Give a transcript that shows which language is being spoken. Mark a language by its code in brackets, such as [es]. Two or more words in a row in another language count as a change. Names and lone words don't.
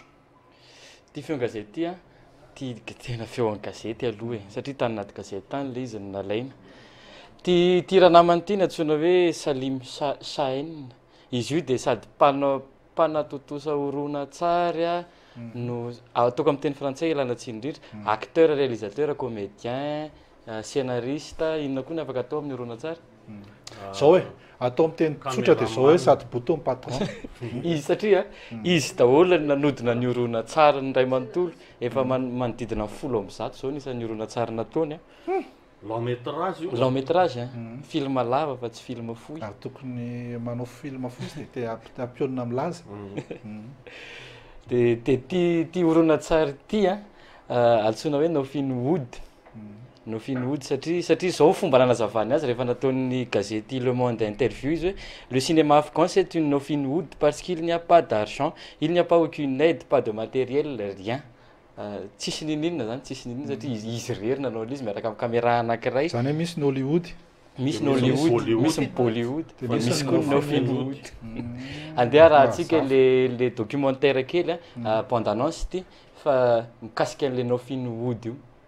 [mg] Ty FEON-GAZETY ty tena FEON-GAZETY aloha satria tany anaty gazety tany le izy nalaina. Ty ranamany ty natsoina hoe sabotsy. Izy io de sady mpanatotosa horonan-tsary no ataoko amin'ny teny frantsay alatsinainy indrindra, [fr] acteur, réalisateur, comédien, scénariste, [mg] inona koa ny afaka atao amin'ny horonan-tsary. Zao hoe atao amin'ny teny tsotra de zao hoe sady [fr] bouton patron. [mg] Izy satria izy daholo nanodina ny horonan-tsary ny ray manontolo efa manodidina 10 zao nisan'ny horonan-tsary nataony. [fr] Long métrage io. Long métrage [mg] film lava fa tsy film fohy. Ary tokony manao film fohy te ampionina milaza. De ty horonan-tsary ty altsoina hoe nofiny wood satria zao fomba nanazavany azy rehefa nataon'ny gazety Le Monde interview izy hoe [fr] le cinéma afghan c'est une nofiny wood parce qu'il n'y a pas d'argent, il n'y a pas aucune aide, pas de matériel, rien. [mg] Tsisy ninina zany, tsisy ninina satria izy rery nanao izy miaraka amin'ny caméra anankiray. Zany hoe misy ny Hollywood. Misy ny Hollywood, misy ny Bollywood, misy koa ny Nollywood. Andeha raha antsika le documentaire kely bande-annonce ty fa mikasika an'le nofiny wood io.